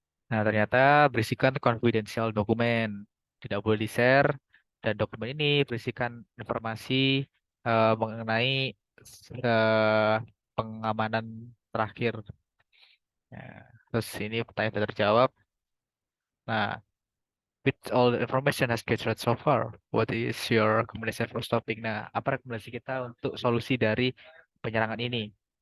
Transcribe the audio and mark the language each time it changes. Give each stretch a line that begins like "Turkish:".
Indonesian: Nah, ternyata berisikan confidential dokumen, tidak boleh di-share, dan dokumen ini berisikan informasi mengenai eh, pengamanan terakhir. Nah, terus ini pertanyaan sudah terjawab.
English: Nah, with all the information has gathered so far, what is your recommendation for stopping?
Indonesian: Nah, apa rekomendasi kita untuk solusi dari penyerangan ini?